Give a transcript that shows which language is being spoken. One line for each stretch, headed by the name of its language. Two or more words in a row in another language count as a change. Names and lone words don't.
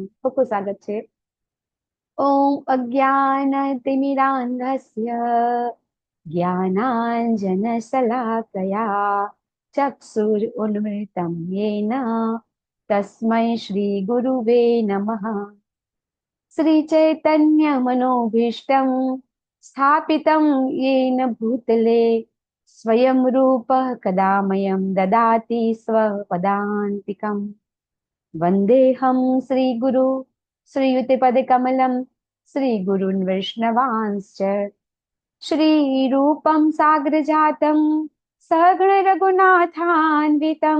Gujarati: ખૂબ ખૂબ સ્વાગત છે.
Sanskrit: ઓમ અજ્ઞાનતિમિરાન્ધસ્ય જ્ઞાનાંજનશલાકયા ચક્ષુરુન્મિલિतं येन તસ્मै શ્રી ગુરુવે નમઃ. શ્રી ચૈતન્ય મનોભીષ્ટં સ્થાપિतं येन भूतले स्वयं रूपः कदा मह्यं ददाति स्वपदान्तिकम्. वन्देऽहं श्रीगुरु श्रीयुतिपदकमलं श्रीगुरून् वैष्णवांश्च श्रीरूपं साग्रजातं सहगण रघुनाथान्वितं